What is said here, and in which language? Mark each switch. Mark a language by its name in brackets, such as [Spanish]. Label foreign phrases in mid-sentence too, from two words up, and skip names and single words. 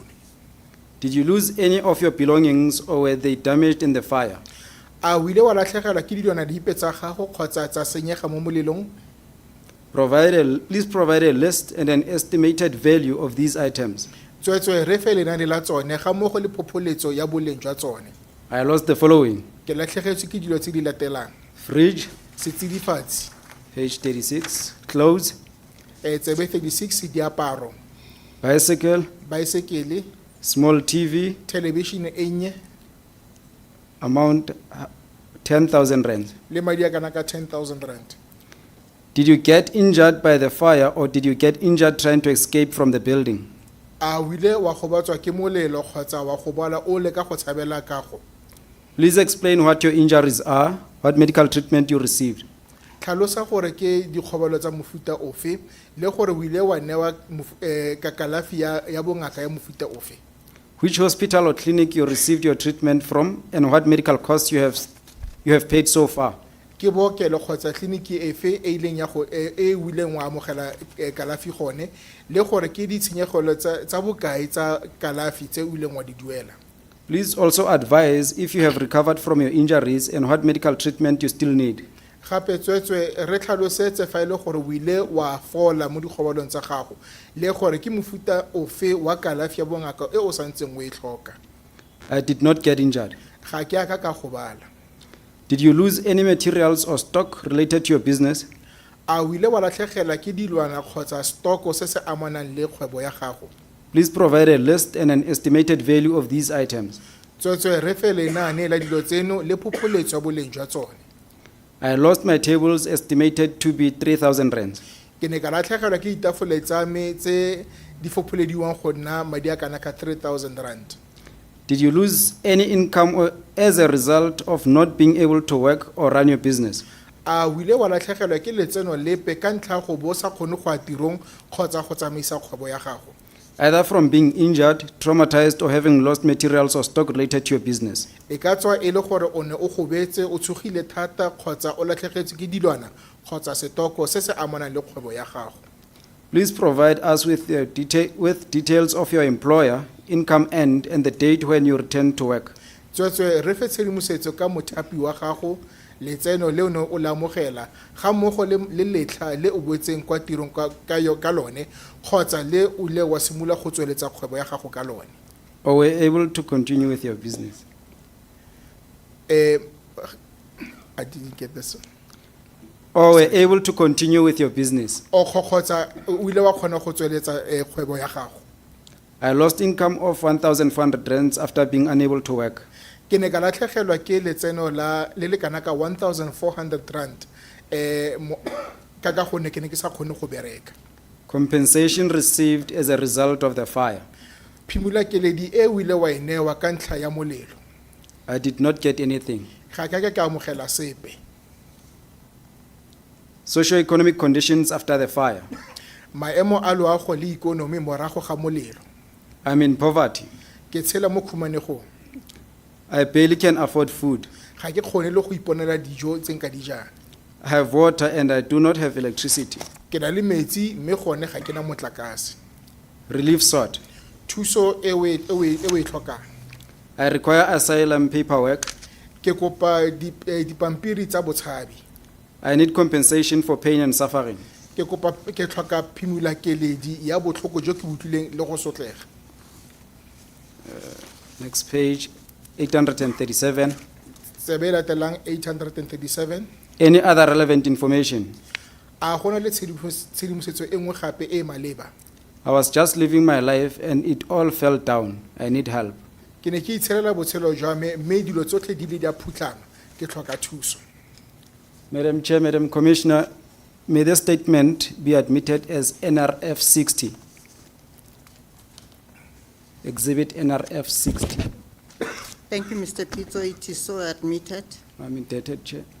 [English] Did you lose any of your belongings or were they damaged in the fire? [Tswana] A o ile wa latlhegelwa ke dilwana dipe tsa gago kgotsa tsa senyega mo molelong? [English] Please provide a list and an estimated value of these items. [Tswana] Tsweetswe re fe lenane la tsone ga mmogo le phopholetso ya boleng jwa tsone. [English] I lost the following: [Tswana] Ke latlhegetswe ke dilo tse di latelang: [English] fridge, [Tswana] setsidifatsi, [English] page 36, clothes, [Tswana] tsebe 36 diaparo, [English] bicycle, [Tswana] baesekele, [English] small TV, [Tswana] television e nnye, [English] amount 10,000 rand. [Tswana] le madi a kana ka 10,000 rand. [English] Did you get injured by the fire or did you get injured trying to escape from the building? [Tswana] A o ile wa gobatswa ke molelo kgotsa wa gobala o le ka go tshabela kago? [English] Please explain what your injuries are, what medical treatment you received. [Tswana] Tlhalosa gore ke dikgobalo tsa mofuta ofe le gore o ile wa newa ka kalafi ya bongaka ya mofuta ofe. [English] Which hospital or clinic you received your treatment from and what medical costs you have paid so far. [Tswana] Ke bookelo kgotsa kliniki efe e ileng ya go e wileng wa amogela kalafi gone le gore ke ditshenyegelo tsa bokae tsa kalafi tse o ileng wa di duela. [English] Please also advise if you have recovered from your injuries and what medical treatment you still need. [Tswana] Gape tsweetswe re tlhalosetse fa ile gore o ile wa fola mo dikgobalong tsa gago le gore ke mofuta ofe wa kalafi ya bongaka e o santseng o e tlhoka. [English] I did not get injured. [Tswana] Ga ke aka ka gobala. [English] Did you lose any materials or stock related to your business? [Tswana] A o ile wa latlhegelwa ke dilwana kgotsa stoko se se amanang le kgwebo ya gago? [English] Please provide a list and an estimated value of these items. [Tswana] Tsweetswe re fe lenaane la dilo tseno le phopholetso ya boleng jwa tsone. [English] I lost my tables estimated to be 3,000 rands. [Tswana] Ke ne ka latlhegelwa ke ditafole tsa me tse di fopholediwang go nna madi a kana ka 3,000 rand. [English] Did you lose any income as a result of not being able to work or run your business? [Tswana] A o ile wa latlhegelwa ke letseno lepe ka ntlha go bo sa kgone go a tirong kgotsa go tsamaisa kgwebo ya gago? [English] Either from being injured, traumatized, or having lost materials or stock related to your business. [Tswana] E ka tswa e le gore o ne o gobetse o tshogile thata kgotsa o latlhegetswe ke dilwana kgotsa setoko se se amanang le kgwebo ya gago. [English] Please provide us with details of your employer, income and the date when you return to work. [Tswana] Tsweetswe re fe tshedimosetso ka mothapi wa gago, letseno le o ne o le amogela ga mmogo le letlha le o boetseng kwa tirong ka lone kgotsa le o ile wa simolola go tsweletsa kgwebo ya gago ka lone. [English] Or were able to continue with your business? I didn't get this one. Or were able to continue with your business? [Tswana] O kgotsa o ile wa kgona go tsweletsa kgwebo ya gago? [English] I lost income of 1,400 rands after being unable to work. [Tswana] Ke ne ka latlhegelwa ke letseno le kana ka 1,400 rand ka gonne ke ne ke sa kgone go bereka. [English] Compensation received as a result of the fire. [Tswana] Phimola keledi e o ile wa e newa ka ntlha ya molelo? [English] I did not get anything. [Tswana] Ga ke ka amogela sepe. [English] Socio-economic conditions after the fire. [Tswana] Maemo a loago le ikonomi morago ga molelo. [English] I'm in poverty. [Tswana] Ke tshela mo khumanegong. [English] I barely can afford food. [Tswana] Ga ke kgone le go iponela dijo tse nka di jang. [English] I have water and I do not have electricity. [Tswana] Ke na le metsi mme gone ga ke na motlakase. [English] Relief sought. [Tswana] Thuso e o e tlhokang. [English] I require asylum paperwork. [Tswana] Ke kopa dipampiri tsa botshabi. [English] I need compensation for pain and suffering. [Tswana] Ke tlhoka phimola keledi ya botlhoko jo ke butlileng le go sotlega. [English] Next page, 837. [Tswana] tsebe e latelang 837. [English] Any other relevant information? [Tswana] A gona le tshedimosetso e nngwe gape e e maleba? [English] I was just living my life and it all fell down. I need help. [Tswana] Ke ne ke itshelela botshelo jwa me mme dilo tsotlhe di le di a phutlhama ke tlhoka thuso. [English] Madam Chair, Madam Commissioner, may this statement be admitted as NRF 60. Exhibit NRF 60. Thank you, Mr. Pitso. It is so admitted. I'm indebted, Chair.